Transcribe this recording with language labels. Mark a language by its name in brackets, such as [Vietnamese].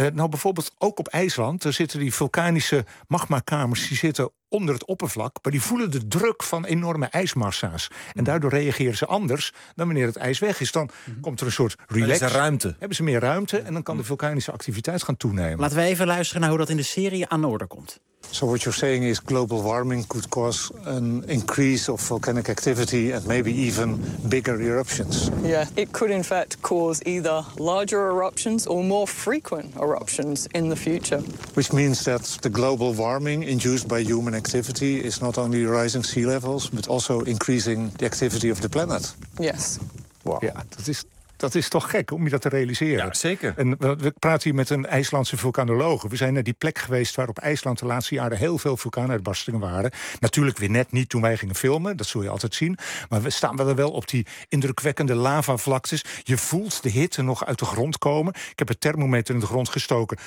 [Dutch] Bijvoorbeeld ook op IJsland, daar zitten die vulkanische magmakamers, die zitten onder het oppervlak, maar die voelen de druk van enorme ijsmassa's. En daardoor reageren ze anders dan wanneer het ijs weg is. Dan komt er een soort relax. Dan is er ruimte. Hebben ze meer ruimte en dan kan de vulkanische activiteit gaan toenemen. Laten we even luisteren naar hoe dat in de serie aan de orde komt. [English] So what you're saying is global warming could cause an increase of volcanic activity and maybe even bigger eruptions. Yeah, it could in fact cause either larger eruptions or more frequent eruptions in the future. Which means that the global warming induced by human activity is not only rising sea levels, but also increasing the activity of the planet. Yes. [Dutch] Wow. Yeah, dat is toch gek om je dat te realiseren. Ja, zeker. En we praten hier met een IJslandse vulkanoloog. We zijn naar die plek geweest waar op IJsland de laatste jaren heel veel vulkaanuitbarstingen waren. Natuurlijk weer net niet toen wij gingen filmen. Dat zul je altijd zien. Maar we staan wel op die indrukwekkende lavavlaktes. Je voelt de hitte nog uit de grond komen. Ik heb een thermometer in de grond gestoken.